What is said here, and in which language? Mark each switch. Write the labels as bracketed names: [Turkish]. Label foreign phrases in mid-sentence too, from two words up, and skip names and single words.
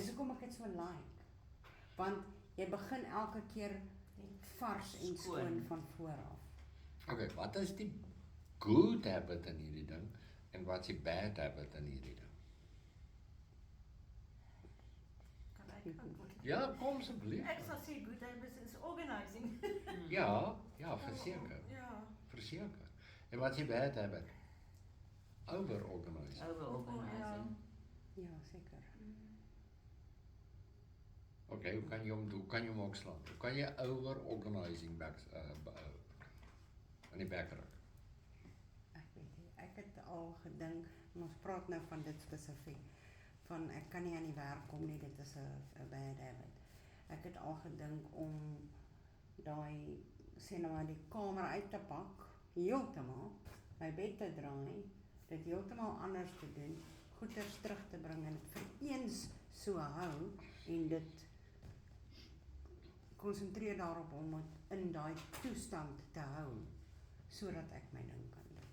[Afrikaans] Dis hoekom ek dit so like. Want jy begin elke keer vars en skoon van voor af. Okay, wat is die [English] good habit [Afrikaans] in hierdie ding en wat is die [English] bad habit [Afrikaans] in hierdie ding? Kan ek antwoord? Ja, kom asseblief. Ek sal sê [English] good habits [Afrikaans] is organizing. Ja, verseker. Ja. Verseker. En wat is die [English] bad habit? [Afrikaans] Over-organise. Overorganising. Ja, seker. Okay, hoe kan jy hom ook slaan? Hoe kan jy over-organizing in die bek ruk? Ek weet nie, ek het al gedink, en ons praat nou van dit spesifiek, van ek kan nie aan die werk kom nie, dit is 'n [English] bad habit. [Afrikaans] Ek het al gedink om daai, sê nou maar die kamer uit te pak, heeltemal, my bed te draai, dit heeltemal anders te doen, goeders terug te bring en dit vir eens so hou, en dit konsentreer daarop om dit in daai toestand te hou, sodat ek my ding kan doen.